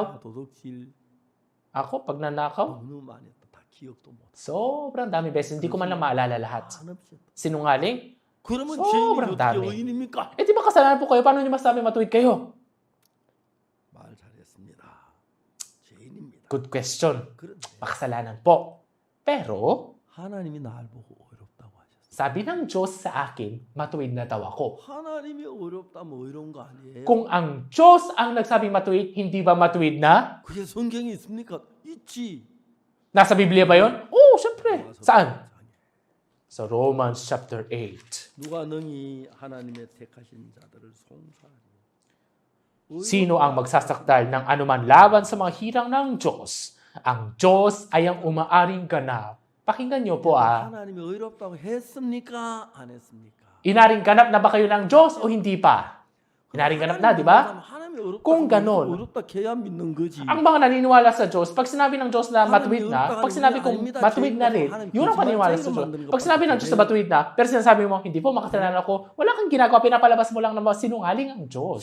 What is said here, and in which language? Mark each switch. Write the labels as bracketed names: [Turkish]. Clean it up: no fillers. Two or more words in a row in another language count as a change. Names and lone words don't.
[Filipino] Ako, pag nanakaw, sobrang dami beses. Hindi ko man lang maalala lahat. Sinungaling? Sobrang dami. Di ba kasalanan po kayo? Paano nyo masabi matuwid kayo? [English] Good question. [Filipino] Makasalanan po. Pero, [Korean] 하나님이 날 보고 어렵다고 하셨어요. [Filipino] sabi ng Diyos sa akin, matuwid na daw ako. [Korean] 하나님이 어렵다 뭐 이런 거 아니에요? [Filipino] Kung ang Diyos ang nagsabing matuwid, hindi ba matuwid na? [Korean] 그게 성경에 있습니까? 있지. [Filipino] Nasa Biblia ba yun? Oo, syempre. Saan? Sa [English] Romans chapter 8. [Korean] 누가 능히 하나님의 택하신 자들을 송사하리. [Filipino] Sino ang magsasakdal ng anuman laban sa mga hirang ng Diyos? Ang Diyos ay ang umaaring ganap. Pakinggan niyo po [Korean] 하나님이 의롭다고 했습니까? 안 했습니까? [Filipino] Inaring ganap na ba kayo ng Diyos o hindi pa? Inaring ganap na, di ba? Kung ganon, ang mga naniniwala sa Diyos, pag sinabi ng Diyos na matuwid na, pag sinabi kong matuwid na rin, yun ang paniniwala sa Diyos. Pag sinabi ng Diyos na matuwid na, pero sinasabi mo, hindi po, makasalanan ako, wala kang ginagawa, pinapalabas mo lang na sinungaling ang Diyos.